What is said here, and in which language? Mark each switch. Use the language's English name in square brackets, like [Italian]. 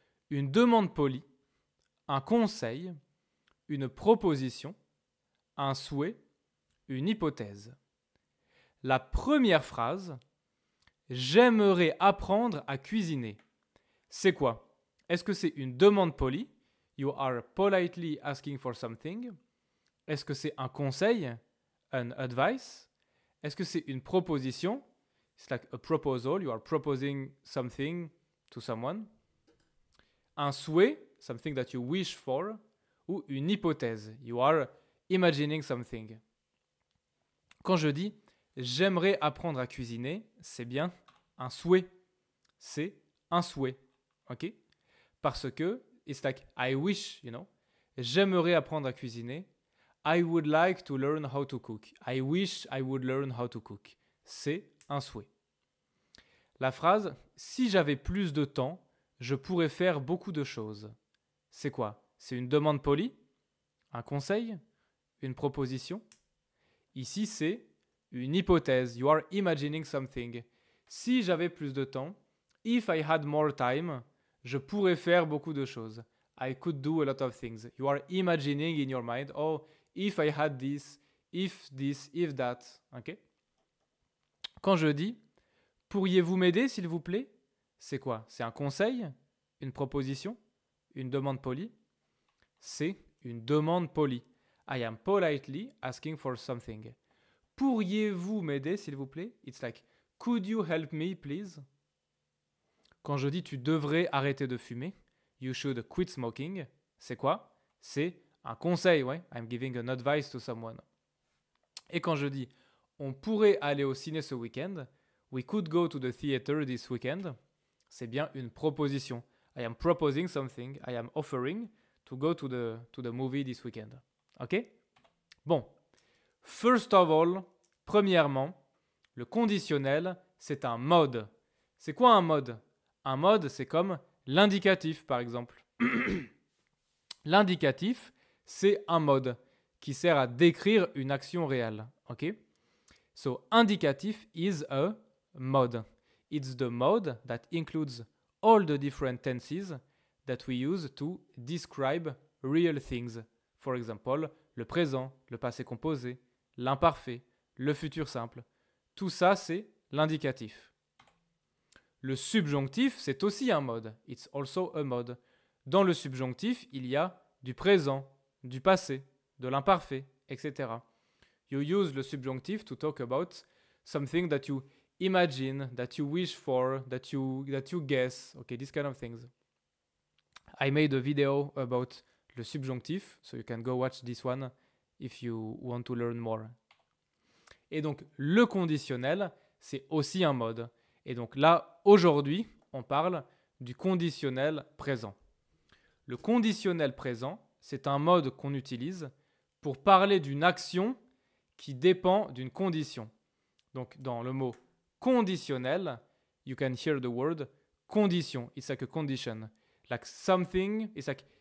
[French] Une demande polie, un conseil, une proposition, un souhait, une hypothèse. La première phrase, j'aimerais apprendre à cuisiner. C'est quoi? Est-ce que c'est une demande polie? [English] You are politely asking for something. [French] Est-ce que c'est un conseil? [English] An advice. [French] Est-ce que c'est une proposition? [English] It's like a proposal. You are proposing something to someone. [French] Un souhait, [English] something that you wish for. [French] Ou une hypothèse. [English] You are imagining something. [French] Quand je dis j'aimerais apprendre à cuisiner, c'est bien un souhait. C'est un souhait. OK? Parce que [English] it's like I wish, you know. [French] J'aimerais apprendre à cuisiner. [English] I would like to learn how to cook. I wish I would learn how to cook. [French] C'est un souhait. La phrase si j'avais plus de temps, je pourrais faire beaucoup de choses. C'est quoi? C'est une demande polie? Un conseil? Une proposition? Ici, c'est une hypothèse. [English] You are imagining something. [French] Si j'avais plus de temps, [English] if I had more time, [French] je pourrais faire beaucoup de choses. [English] I could do a lot of things. You are imagining in your mind, oh, if I had this, if that. Okay? [French] Quand je dis, pourriez-vous m'aider, s'il vous plaît? C'est quoi? C'est un conseil? Une proposition? Une demande polie? C'est une demande polie. [English] I am politely asking for something. [French] Pourriez-vous m'aider, s'il vous plaît? [English] It's like, could you help me, please? [French] Quand je dis tu devrais arrêter de fumer, [English] you should quit smoking, [French] c'est quoi? C'est un conseil, ouais. [English] I'm giving an advice to someone. [French] Et quand je dis on pourrait aller au ciné ce week-end, [English] we could go to the theater this weekend, [French] c'est bien une proposition. [English] I am proposing something, I am offering to go to the movie this weekend. [French] OK? Bon. [English] First of all, [French] premièrement, le conditionnel, c'est un mode. C'est quoi un mode? Un mode, c'est comme l'indicatif, par exemple. L'indicatif, c'est un mode qui sert à décrire une action réelle. [English] OK? So, indicatif is a mode. It's the mode that includes all the different tenses that we use to describe real things. For example, le présent, le passé composé, l'imparfait, le futur simple. [French] Tout ça, c'est l'indicatif. Le subjonctif, c'est aussi un mode. [English] It's also a mode. [French] Dans le subjonctif, il y a du présent, du passé, de l'imparfait, etc. [English] You use le subjonctif to talk about something that you imagine, that you wish for, that you guess, okay, these kind of things. I made a video about le subjonctif, so you can go watch this one if you want to learn more. [French] Et donc, le conditionnel, c'est aussi un mode. Et donc là, aujourd'hui, on parle du conditionnel présent. Le conditionnel présent, c'est un mode qu'on utilise pour parler d'une action qui dépend d'une condition. Donc, dans le mot conditionnel, [English] you can hear the word condition. It's like a condition. Like something, it's like